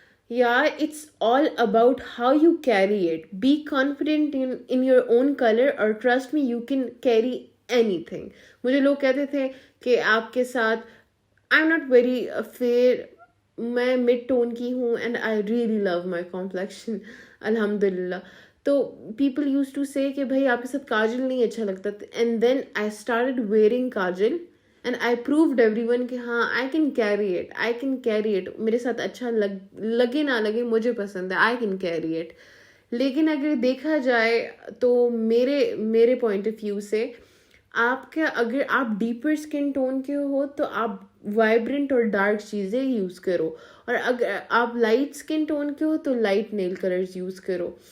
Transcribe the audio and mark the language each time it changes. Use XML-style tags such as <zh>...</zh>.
<en>Yeah, it's all about how you carry it. Be confident in your own color, or trust me, you can carry anything.</en> <ur>مجھے لوگ کہتے تھے کہ آپ کے ساتھ</ur> <en>I'm not very fair,</en> <ur>میں mid tone کی ہوں</ur> <en>and I really love my complexion الحمدللہ.</en> <ur>تو</ur> <en>people used to say</en> <ur>کہ بھائی آپ کے ساتھ کاجل نہیں اچھا لگتا.</ur> <en>And then I started wearing kajal and I proved everyone</en> <ur>کہ ہاں</ur> <en>I can carry it.</en> <ur>میرے ساتھ اچھا لگے نہ لگے، مجھے پسند ہے،</ur> <en>I can carry it.</en> <ur>لیکن اگر دیکھا جائے تو میرے پوائنٹ آف ویو سے اگر آپ ڈیپر اسکن ٹون کے ہو تو آپ وائبرنٹ اور ڈارک چیزیں یوز کرو، اور اگر آپ لائٹ اسکن ٹون کے ہو تو لائٹ نیل کلرز یوز کرو.</ur>